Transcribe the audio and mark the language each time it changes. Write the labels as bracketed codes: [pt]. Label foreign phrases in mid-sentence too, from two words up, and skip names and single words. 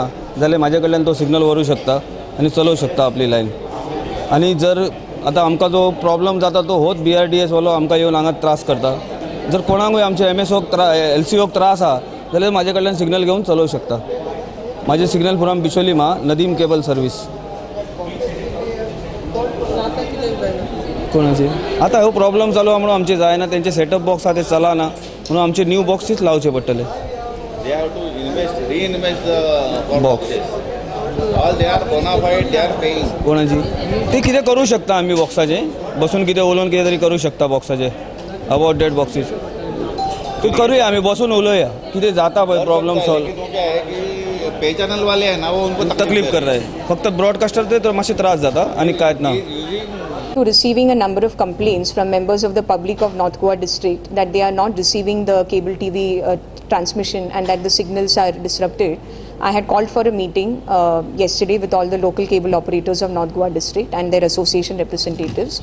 [kok] जाल्यार म्हाजे कडल्यान तो सिग्नल व्हरूंक शकता आनी चलोवंक शकता आपली लायन आनी जर आतां आमकां जो प्रॉब्लम जाता तो होच BRDS वालो आमकां येवन हांगा त्रास करता जर कोणाकूय आमचे MSOक LCOक त्रास आहा जाल्यार म्हाजे कडल्यान सिग्नल घेवन चलोवंक शकता माझे [en] signal from [kok] बिचोलीमा नदीम केबल सर्वीस कोणाची आता हो प्रॉब्लेम चालू आहा म्हणून आमचे जायना त्यांचे [en] setup box [kok] आहा ते चलना म्हणून आमचे [en] new boxes [kok] लावचे पडटले [en] They have to reinvest the Box. All they are bona fide, they are paying. [kok] कोणाची ते कितें करूं शकता आमी बॉक्साचे बसून कितें उलोवन कितें तरी करूं शकता बॉक्साचे [en] about that boxes [kok] ते करूया आमी बसून उलोवया कितें जाता पळय [en] problem solve [hi] लेकिन वो क्या है कि [en] pay channel [hi] वाले हैं ना वो उनको तकलीफ कर रहे [kok] फक्त ब्रॉडकास्टर ते तर मातशे त्रास जाता आनी कांयच ना [en] To receiving a number of complaints from members of the public of North Goa district that they are not receiving the cable TV transmission and that the signals are disrupted, I had called for a meeting yesterday with all the local cable operators of North Goa district and their association representatives.